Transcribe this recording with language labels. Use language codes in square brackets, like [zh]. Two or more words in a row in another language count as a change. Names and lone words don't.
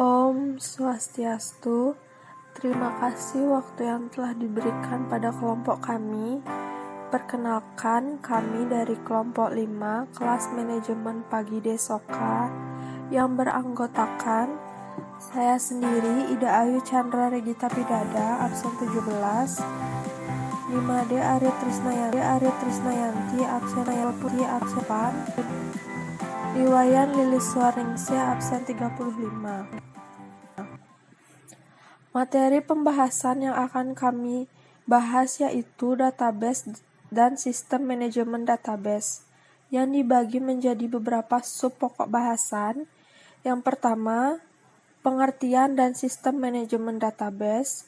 [sa] Om Swastiastu. [id] Terima kasih waktu yang telah diberikan pada kelompok kami. Perkenalkan, kami dari kelompok 5 kelas manajemen pagi Desoka yang beranggotakan saya sendiri, Ida Ayu Chandra Regita Pidada, absen 17, Nimade Arya Trisnayanti, absen 4, Liwayan Lilis Suaringse, absen 35. Materi pembahasan yang akan kami bahas yaitu database dan sistem manajemen database, yang dibagi menjadi beberapa sub pokok bahasan. Yang pertama, pengertian dan sistem manajemen database.